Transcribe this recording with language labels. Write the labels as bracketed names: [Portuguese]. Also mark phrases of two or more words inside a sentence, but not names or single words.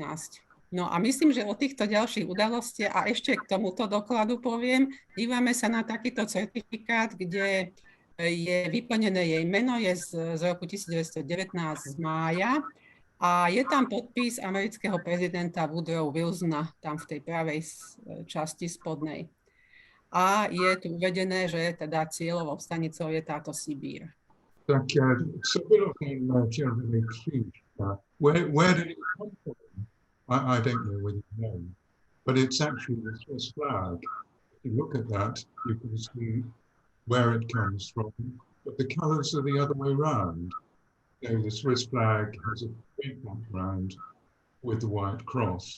[Slovak] No a myslím, že o týchto ďalších udalostiach a ešte k tomuto dokladu poviem, dívame sa na takýto certifikát, kde je vyplnené jej meno, je z roku 1919 z mája. A je tam podpis amerického prezidenta Woodrow Wilsona, tam v tej pravej časti spodnej. A je tu uvedené, že teda cieľovou stanicou je táto Sibír. [Czech] Tak co bylo ten červený kříž? [English] Where did it come from? I don't know whether you know, but it's actually the Swiss flag. If you look at that, you can see where it comes from, but the colors are the other way around. So the Swiss flag has a big background with the white cross.